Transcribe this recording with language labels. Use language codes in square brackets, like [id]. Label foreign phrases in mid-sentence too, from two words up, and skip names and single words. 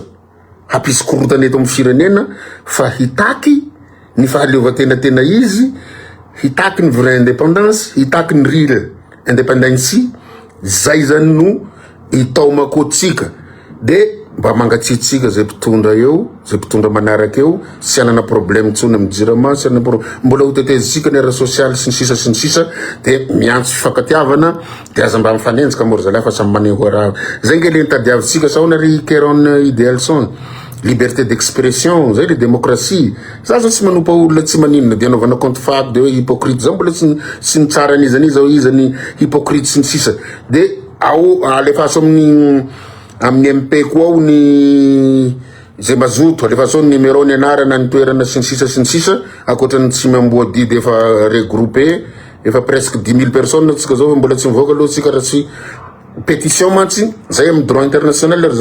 [mg] hapisy korotana eto amin'ny firenena fa hitaky ny fahaleovan-tena izy hitaky ny [fr] vraie indépendance [mg] hitaky ny [fr] real indépendance [mg] zay zany no itaomakotsika de mba mangatsitsika zay mpitondra eo zay mpitondra manaraka eo sy anana problème tsony amin'ny jirama sy anana mbola hotetezitsika ny ara social sy ny sisa de miantso fifankatiavana de aza mba mifanenjika mora zalahy fa samy maneho raha zay nge le nitadiavitsika sao nary Kéron [fr] idéal son liberté d'expression [mg] zay le démocratie za zao tsy manompa olona tsy maninona de anaovana compte fako de hoe hypocrite zao mbola sy nitsara an'izany zao izany hypocrite sy ny sisa de alefaso amin'ny MP koa ao ny zay mazoto alefaso ny numéro ny anarana ny toerana sy ny sisa akoatrany tsy mamboa didy efa regroupé efa [fr] presque 10 000 personnes [mg] tsika zao mbola tsy mivoaka aloha tsika raha tsy pétition mantsy zay amin'ny [fr] droit international [mg] ry